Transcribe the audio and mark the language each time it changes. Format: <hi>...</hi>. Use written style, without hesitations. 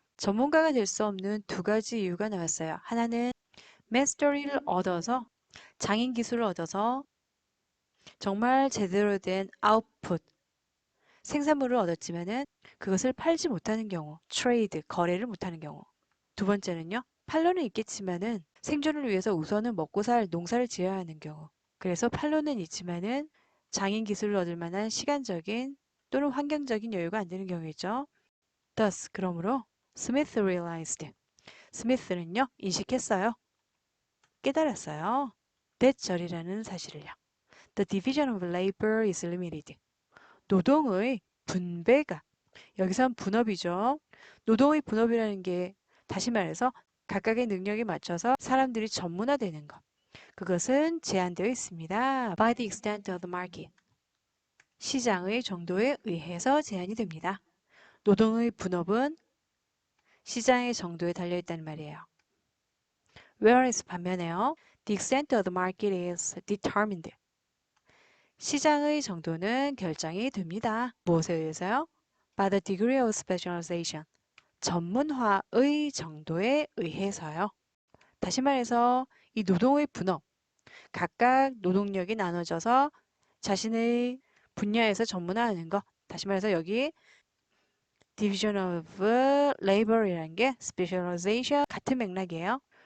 <ko>전문가가 될 수 없는 두 가지 이유가 나왔어요. 하나는 마스터리를 얻어서 장인 기술을 얻어서 정말 제대로 된 아웃풋, 생산물을 얻었지만은 그것을 팔지 못하는 경우, 트레이드, 거래를 못하는 경우. 두 번째는요, 팔로는 있겠지만은 생존을 위해서 우선은 먹고 살 농사를 지어야 하는 경우. 그래서 팔로는 있지만은 장인 기술을 얻을 만한 시간적인 또는 환경적인 여유가 안 되는 경우이죠.</ko> <en>Thus,</en> <ko>그러므로</ko> <en>Smith realized.</en> <ko>스미스는요, 인식했어요. 깨달았어요. 대절이라는 사실을요.</ko> <en>The division of labor is limited.</en> <ko>노동의 분배가 여기선 분업이죠. 노동의 분업이라는 게 다시 말해서 각각의 능력에 맞춰서 사람들이 전문화되는 것. 그것은 제한되어 있습니다.</ko> <en>By the extent of the market.</en> <ko>시장의 정도에 의해서 제한이 됩니다. 노동의 분업은 시장의 정도에 달려있다는 말이에요.</ko> <en>Whereas</en> <ko>반면에요.</ko> <en>The extent of the market is determined.</en> <ko>시장의 정도는 결정이 됩니다. 무엇에 의해서요?</ko> <en>By the degree of specialization.</en> <ko>전문화의 정도에 의해서요. 다시 말해서 이 노동의 분업, 각각 노동력이 나눠져서 자신의 분야에서 전문화하는 것. 다시 말해서 여기 division of labor이라는 게 specialization 같은 맥락이에요.</ko>